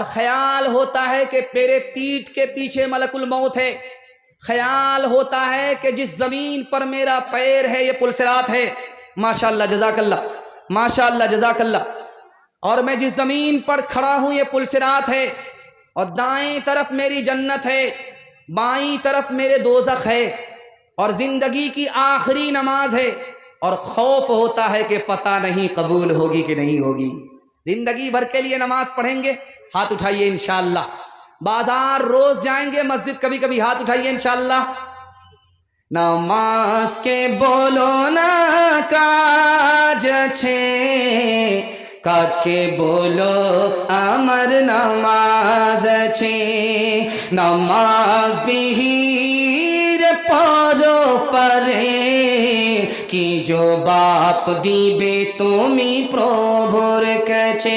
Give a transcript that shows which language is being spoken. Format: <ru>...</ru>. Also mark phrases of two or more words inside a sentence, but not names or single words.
<ur>خیال ہوتا ہے کہ میرے پیٹھ کے پیچھے ملک الموت ہے، خیال ہوتا ہے کہ جس زمین پر میرا پیر ہے یہ پلسرات ہے، ماشاءاللہ جزاک اللہ ماشاءاللہ جزاک اللہ، اور میں جس زمین پر کھڑا ہوں یہ پلسرات ہے، اور دائیں طرف میری جنت ہے، بائیں طرف میرے دوزخ ہے، اور زندگی کی آخری نماز ہے، اور خوف ہوتا ہے کہ پتہ نہیں قبول ہوگی کہ نہیں ہوگی۔ زندگی بھر کے لیے نماز پڑھیں گے، ہاتھ اٹھائیے انشاءاللہ۔ بازار روز جائیں گے، مسجد کبھی کبھی، ہاتھ اٹھائیے انشاءاللہ۔</ur> <bn>নামাজ কে বলো না কাজ আছে, কাজকে বলো আমার নামাজ আছে। নামাজ বিহীর পরো পারে, কি জবাব দিবে তুমি প্রভুর কাছে।</bn>